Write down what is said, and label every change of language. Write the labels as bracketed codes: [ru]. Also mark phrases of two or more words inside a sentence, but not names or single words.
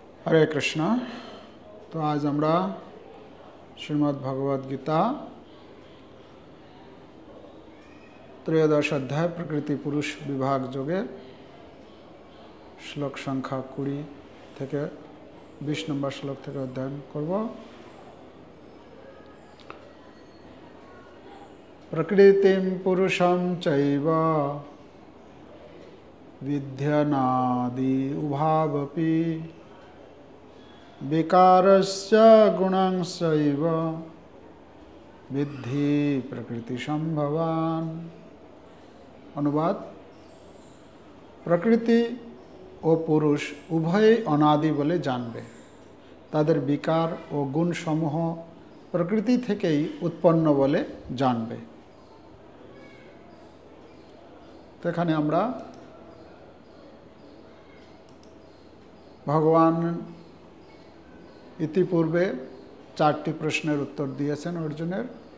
[bn] হরে কৃষ্ণা। তো আজ আমরা শ্রীমদ্ ভগবদ গীতা ত্রয়োদশ অধ্যায় প্রকৃতি পুরুষ বিভাগ যোগে শ্লোক সংখ্যা 20 থেকে 20 নম্বর শ্লোক থেকে অধ্যয়ন করব। [sa] प्रकृतिं पुरुषं चैव विद्यनादि उभावपि विकारस्य गुणंश्चैव विद्धि प्रकृति संभवान। [bn] অনুবাদ, প্রকৃতি ও পুরুষ উভয়ই অনাদি বলে জানবে। তাদের বিকার ও গুণসমূহ প্রকৃতি থেকেই উৎপন্ন বলে জানবে। তো এখানে আমরা ভগবান ইতিপূর্বে 4টি প্রশ্নের উত্তর দিয়েছেন অর্জুনের।